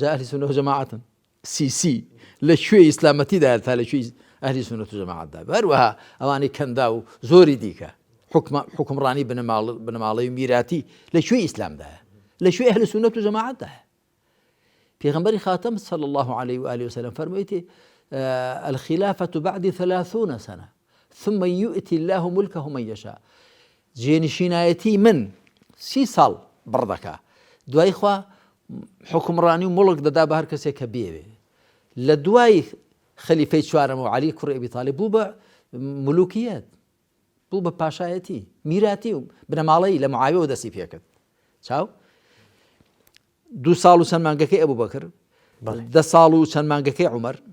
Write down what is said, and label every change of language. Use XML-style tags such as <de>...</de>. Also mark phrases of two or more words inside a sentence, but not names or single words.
<ckb>ئەهلی سونەت و جەماعەتن سی لە کوێ ئیسلامەتیدا تا لە کوێ ئەهلی سونەت و جەماعەتدا هەروەها ئەوانەی کەندا و زۆری دیکە حکمڕانی بنەماڵەی و میراتی لە کوێ ئیسلامدایە لە کوێ ئەهلی سونەت و جەماعەتدایە پێغەمبەری خاتم</ckb> <ar>صلى الله عليه وآله وسلم</ar> <ckb>فرميتي</ckb> <ar>الخلافة بعد 30 سنة ثم يؤتي الله ملكه من يشاء</ar> <ckb>جێنشینایەتی من 30 ساڵ بڕدەکا دوای خوا حکمڕانی و مڵک دەدا بە هەر کەسێک کە بێوێ لە دوای خەلیفەی چوارەم و عەلی کوڕی ئەبی تاڵیب بوو بە ملوکیەت بوو بە پاشایەتی میراتی و بنەماڵەی لە معاویە و دەستی پێکرد چاو 2 ساڵ و چەند مانگەکەی ئەبوو بەکر 10 ساڵ و چەند مانگەکەی عومەر</ckb>